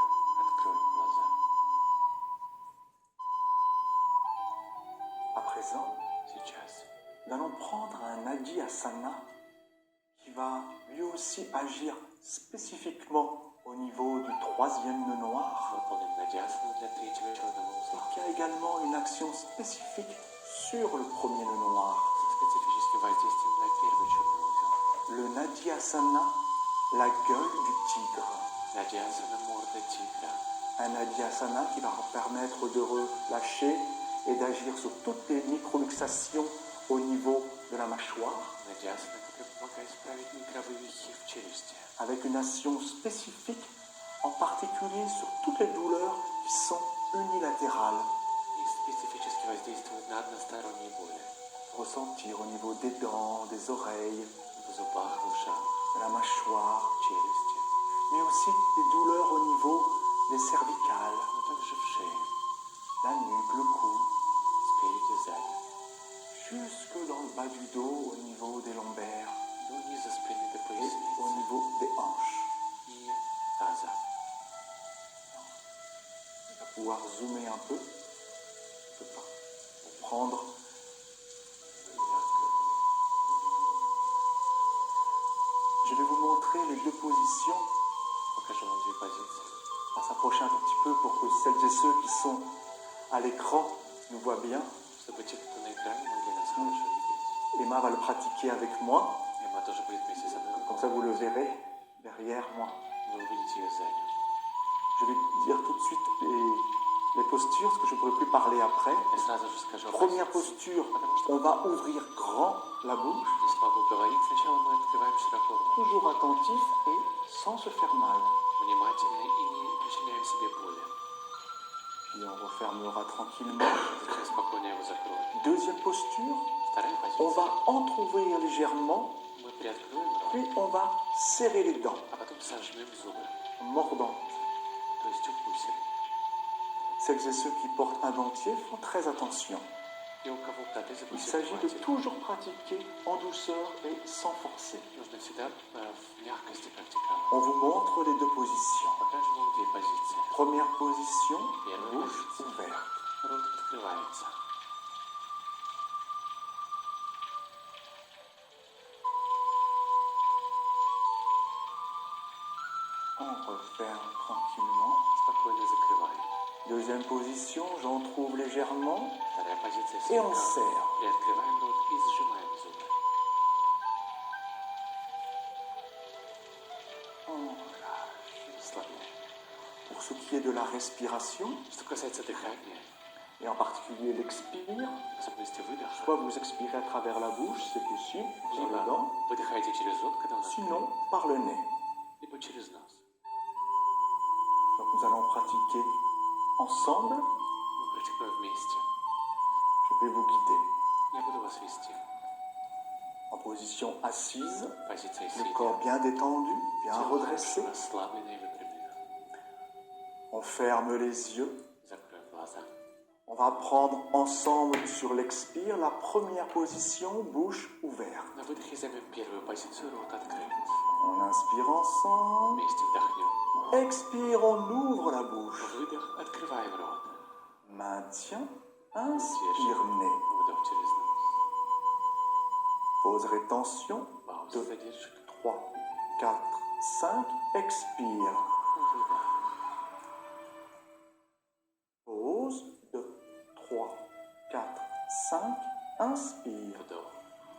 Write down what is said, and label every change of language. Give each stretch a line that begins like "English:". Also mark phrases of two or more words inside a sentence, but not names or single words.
Russian: Откроем глаза.
French: À présent,
Russian: Сейчас
French: nous allons prendre un Nadi Asana qui va lui aussi agir spécifiquement au niveau du troisième nœud noir,
Russian: выполним надясану для третьего черного узла.
French: qui a également une action spécifique sur le premier nœud noir.
Russian: Со специфическим воздействием на первый черный узел.
French: Le Nadi Asana, la gueule du tigre.
Russian: Надясана морда тигра.
French: Un Nadi Asana qui va permettre de relâcher et d'agir sur toutes les microluxations au niveau de la mâchoire,
Russian: Надясана, которая помогает исправить микровывихи в челюсти.
French: avec une action spécifique, en particulier sur toutes les douleurs qui sont unilatérales.
Russian: И специфически воздействует на односторонние боли.
French: Ressentir au niveau des dents, des oreilles,
Russian: В зубах, в ушах,
French: de la mâchoire,
Russian: в челюсти,
French: mais aussi des douleurs au niveau des cervicales,
Russian: но также в шее,
French: la nuque, le cou,
Russian: спереди, сзади,
French: jusque dans le bas du dos, au niveau des lombaires
Russian: до низа спины до
French: et au
Russian: поясницы
French: niveau des hanches.
Russian: и таза.
French: On va pouvoir zoomer un peu, pour prendre. Je vais vous montrer les deux positions.
Russian: Покажу вам две позиции.
French: On va s'approcher un tout petit peu pour que celles et ceux qui sont à l'écran nous voient bien.
Russian: Чтобы те, кто на экране, могли нас хорошо видеть.
French: Emma va le pratiquer avec moi,
Russian: Эмма тоже будет вместе со мной.
French: comme ça vous le verrez derrière moi.
Russian: Вы увидите ее сзади.
French: Je vais dire tout de suite les postures, parce que je ne pourrai plus parler après.
Russian: Я сразу же скажу о
French: Première
Russian: позиции.
French: posture,
Russian: Потому что
French: on va ouvrir grand la bouche,
Russian: не смогу говорить. Сначала мы открываем широко рот.
French: toujours attentif et sans se faire mal.
Russian: Внимательно и не причиняем себе боли.
French: Puis on refermera tranquillement.
Russian: Затем спокойно его закроем.
French: Deuxième posture,
Russian: Вторая
French: on
Russian: позиция.
French: va entrouvrir légèrement,
Russian: Мы приоткроем рот,
French: puis on va serrer les dents,
Russian: а потом сожмем зубы.
French: en mordant.
Russian: То есть укусим.
French: Celles et ceux qui portent un dentier font très attention.
Russian: И у кого протезы
French: Il
Russian: будьте
French: s'agit de
Russian: внимательны.
French: toujours pratiquer en douceur et sans forcer.
Russian: Нужно всегда в мягкости практиковать.
French: On vous montre les deux positions.
Russian: Покажем вам две позиции.
French: Première position,
Russian: Первая
French: bouche
Russian: позиция.
French: ouverte.
Russian: Рот открывается.
French: On referme tranquillement.
Russian: Спокойно закрываем.
French: Deuxième position, j'entrouvre légèrement
Russian: Вторая позиция
French: et on
Russian: слегка.
French: serre.
Russian: Приоткрываем рот и сжимаем зубы.
French: On relâche doucement. Pour ce qui est de la respiration,
Russian: Что касается дыхания,
French: et en particulier l'expire,
Russian: в особенности выдоха,
French: soit vous expirez à travers la bouche, c'est possible, sur
Russian: либо
French: les dents,
Russian: выдыхаете через рот, когда он
French: sinon
Russian: открыт,
French: par le nez.
Russian: либо через нос.
French: Donc nous allons pratiquer ensemble.
Russian: Мы практикуем вместе.
French: Je vais vous guider.
Russian: Я буду вас вести.
French: En position assise,
Russian: Позиция
French: le
Russian: сидя.
French: corps bien détendu, bien
Russian: Тело
French: redressé.
Russian: хорошо расслаблено и выпрямлено.
French: On ferme les yeux.
Russian: Закроем глаза.
French: On va prendre ensemble sur l'expire la première position, bouche ouverte.
Russian: На выдохе займем первую позицию, рот открыт.
French: On inspire ensemble.
Russian: Вместе вдохнем.
French: Expire, on ouvre la bouche.
Russian: Выдох, открываем рот.
French: Maintien, inspire nez.
Russian: Вдох через нос.
French: Pause rétention.
Russian: Пауза, 2, задержка.
French: 3, 4, 5. Expire.
Russian: Выдох.
French: Pause. 2, 3, 4, 5. Inspire.
Russian: Вдох.